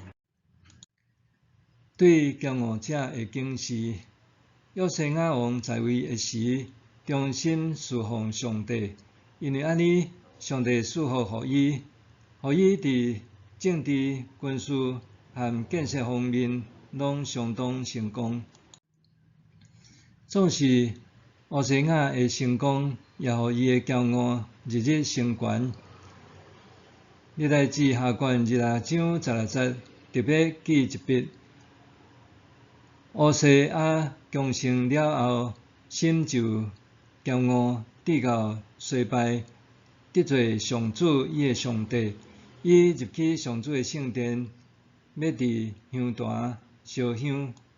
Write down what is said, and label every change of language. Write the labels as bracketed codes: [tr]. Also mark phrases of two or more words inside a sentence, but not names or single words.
[nan] 对骄傲者的警示，约西亚王在位的时，忠心侍奉上帝，因为安尼，上帝赐福予伊，互伊伫政治、军事和建设方面拢相当成功。总是乌西亚的成功，也互伊的骄傲日日升悬。历代志下卷26章16节特别记一笔。乌西亚强盛了后，心就骄傲，直到衰败，得罪上主伊的上帝。伊入去上主的圣殿，要伫香坛烧香。